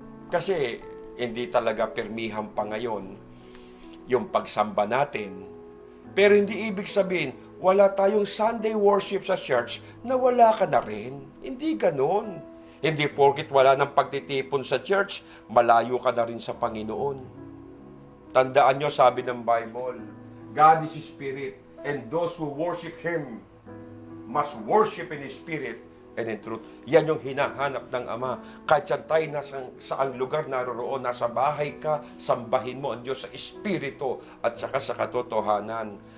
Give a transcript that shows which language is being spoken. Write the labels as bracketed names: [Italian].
[Filipino] Kasi hindi talaga permihan pa ngayon yung pagsamba natin. Pero hindi ibig sabihin, wala tayong Sunday worship sa church na wala ka na rin. Hindi ganon. Hindi porkit wala ng pagtitipon sa church, malayo ka na rin sa Panginoon. Tandaan nyo, sabi ng Bible, [English] God is Spirit, and those who worship Him must worship in Spirit and in truth. [Filipino] Yan yung hinahanap ng Ama. Kahit yan tayo saang lugar naroroon, nasa bahay ka, sambahin mo ang Diyos sa Espiritu at saka sa katotohanan.